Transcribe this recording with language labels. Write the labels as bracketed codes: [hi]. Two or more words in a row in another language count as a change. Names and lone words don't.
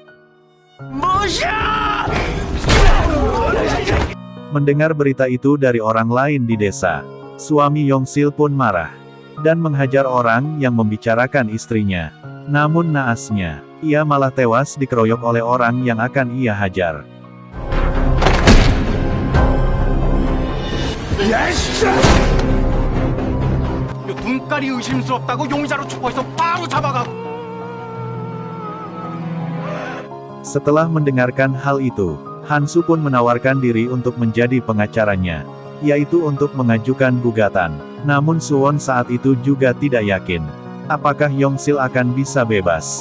[id] Mendengar berita itu dari orang lain di desa, suami Yongsil pun marah. Dan menghajar orang yang membicarakan istrinya. Namun naasnya, ia malah tewas dikeroyok oleh orang yang akan ia hajar. [ko] 눈깔이 의심스럽다고 용의자로 추포해서 바로 잡아가고. [id] Setelah mendengarkan hal itu, Hansu pun menawarkan diri untuk menjadi pengacaranya, yaitu untuk mengajukan gugatan. Namun Suwon saat itu juga tidak yakin, apakah Yongsil akan bisa bebas.